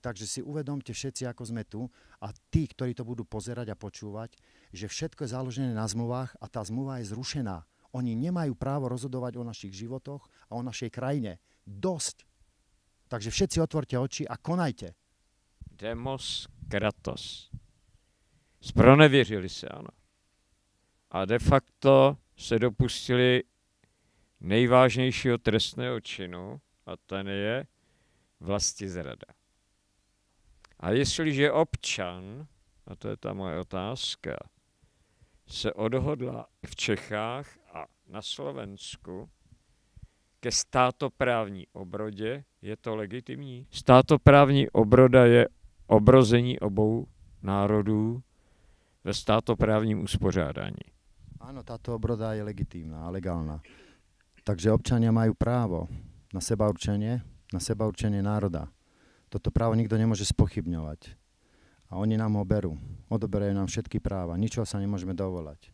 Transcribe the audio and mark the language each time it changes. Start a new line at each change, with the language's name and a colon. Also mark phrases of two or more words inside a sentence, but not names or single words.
Slovak: Takže si uvedomte všetci, ako sme tu a tí, ktorí to budú pozerať a počúvať, že všetko je založené na zmluvách a tá zmluva je zrušená. Oni nemajú právo rozhodovať o našich životoch a o našej krajine. Dosť. Takže všetci otvorte oči a konajte.
Greek: Demos kratos.
Czech: Spronevěřili se, ano. A
Latin: de facto
Czech: se dopustili nejvážnějšího trestného činu, a ten je vlastizrada. A jestliže občan, a to je ta moje otázka, se odhodla v Čechách a na Slovensku ke státoprávní obrodě, je to legitimní? Státoprávní obroda je obrození obou národů ve státoprávním uspořádání.
Slovak: Áno, táto obroda je legitímna a legálna. Takže občania majú právo na sebaurčenie národa. Toto právo nikto nemôže spochybňovať. A oni nám ho berú. Odoberajú nám všetky práva. Ničoho sa nemôžeme dovolať.